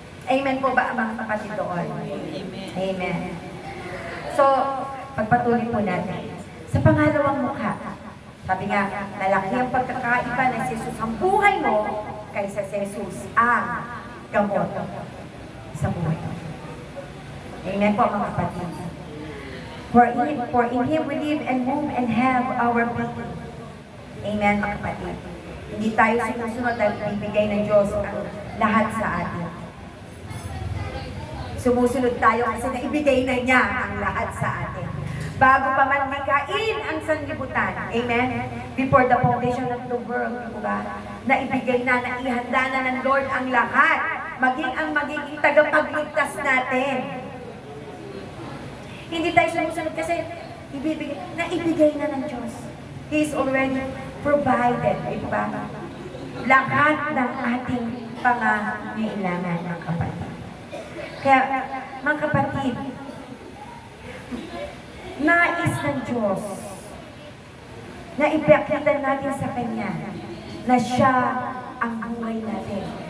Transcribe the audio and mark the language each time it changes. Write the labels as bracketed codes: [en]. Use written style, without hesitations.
[tl] Amen po ba, mga kapatid doon? Amen. So, pagpatuloy po natin. Sa pangalawang mukha, sabi nga, lalaki ang pagkakaiba na si Jesus ang buhay mo kaysa si Jesus ang gamot sa buhay mo. Amen po, mga kapatid. [en] For in Him we live and move and have our being. [tl] Amen, mga kapatid. Hindi tayo sinusunod dahil bibigay ng Diyos ang lahat sa atin. Sumusunod tayo kasi naibigay na niya ang lahat sa atin. Bago pa man likain ang sanlibutan. Amen? [en] Before the foundation of the world, [tl] diba? Naibigay na, naihanda na ng Lord ang lahat. Maging ang magiging tagapagligtas natin. Hindi tayo sumusunod kasi naibigay na ng Diyos. [en] He is already provided, diba? [tl] Lahat ng ating pangangailangan, mga kapatid. Kaya, mga kapatid, nais ng Diyos na ipakita natin sa Kanya na siya ang buhay natin.